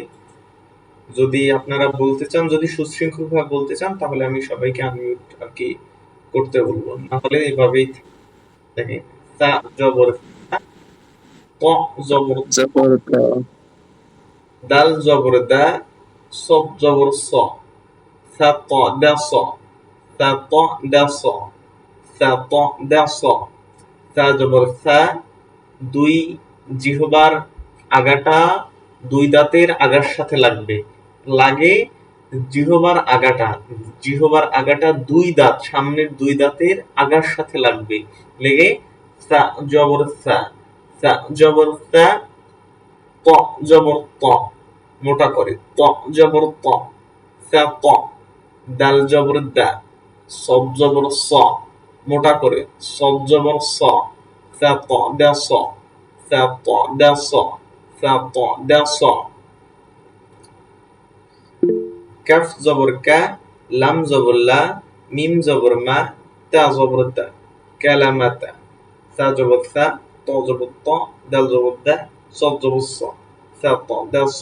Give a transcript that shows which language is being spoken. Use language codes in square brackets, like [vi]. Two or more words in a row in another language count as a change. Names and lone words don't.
[bn] যদি আপনারা বলতে চান, যদি সুশৃঙ্খল ভাবে বলতে চান, তাহলে আমি সবাইকে আনমিউট আর কি করতে বলবো, না হলে এভাবেই দেখেন। তা জবর তা, ত জবর ত, দাল জবর দা, সব জবর স, সা ত দা স, সা ত দা স, সা ত দা স, সা জবর সা, দুই জিহ্বার আগাটা দুই দাঁতের আগার সাথে লাগবে, লাগে জিহ্বার আগাটা দুই দাঁত, সামনের দুই দাঁতের আগার সাথে লাগবে, লেগে সা জবর সা, সা জবর সা, ত জবর ত, মোটা করে ত জবর ত, সা ত, দাল জবর দা, সব জবর স, মোটা করে সব জবর স, সা ত দা স, সা ত দা স, সা ত দা স। কাফ জবর কা, লাম জবর লা, মিম জবর মা, তা জবর তা, কালামাতা, সা জবর সা, ত জবর ত, দাল জবর দা, সব জবর স, সা ত দা স।